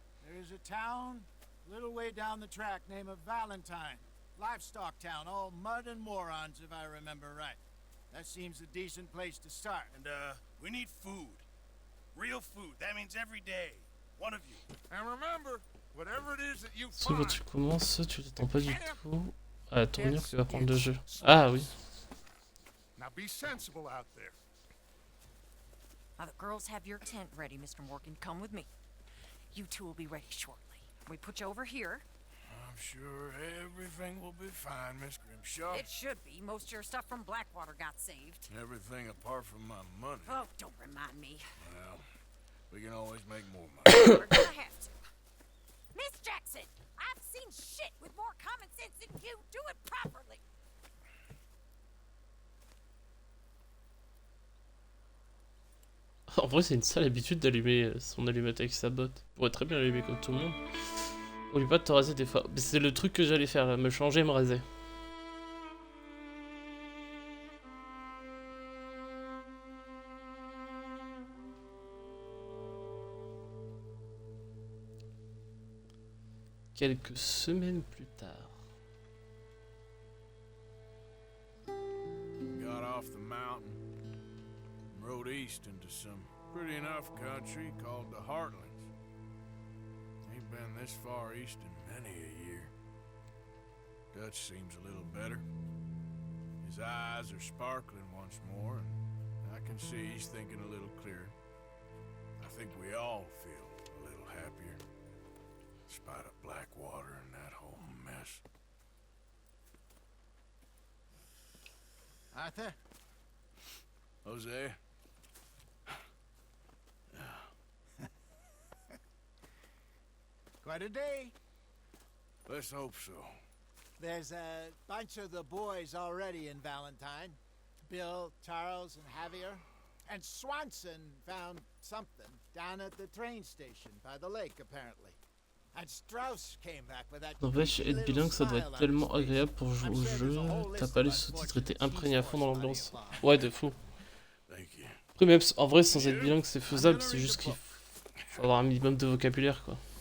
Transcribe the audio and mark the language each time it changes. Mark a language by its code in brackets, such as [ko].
[en] There is a town a little way down the track named Valentine. Livestock town, all mud and morons, if I remember right. That seems a decent place to start. And, we need food. Real food. That means every day. One of you. And remember, whatever it is that you [fr] Sauf quand [en] find, [fr] tu commences, tu t'attends pas du tout à la tournure qui va prendre le jeu. Ah oui. [en] now be sensible out there. Now the girls have your tent ready, Mr. Morgan. Come with me. You two will be ready shortly. We put you over here. I'm sure everything will be fine, Miss Grimshaw. It should be. Most of your stuff from Blackwater got saved. Everything apart from my money. Oh, don't remind me. Well, we can always make more money. We're gonna have to. Miss Jackson, I've seen shit with more common sense than you. Do it properly. [fr] En vrai, c'est une sale habitude d'allumer son allumette avec sa botte. Il pourrait très bien l'allumer comme tout le monde. Oublie pas de te raser des fois. C'est le truc que j'allais faire, là, me changer et me raser. Quelques semaines plus tard. [en] Got off the mountain and rode east into some pretty enough country called the Heartlands. Ain't been this far east in many a year. Dutch seems a little better. His eyes are sparkling once more, and I can see he's thinking a little clearer. I think we all feel a little happier, in spite of Blackwater and that whole mess. Arthur? Jose? Quite a day. Let's hope so. There's a bunch of the boys already in Valentine. Bill, Charles, and Javier. And Swanson found something down at the train station by the lake, apparently. And Strauss came back with that. [fr] N'empêche, être bilingue, ça doit être tellement agréable pour jouer au jeu. T'as pas les sous-titres, t'es imprégné à fond dans l'ambiance. Ouais, de fou. Après, même en vrai, sans être bilingue, c'est faisable. C'est juste qu'il faut avoir un minimum de vocabulaire, quoi.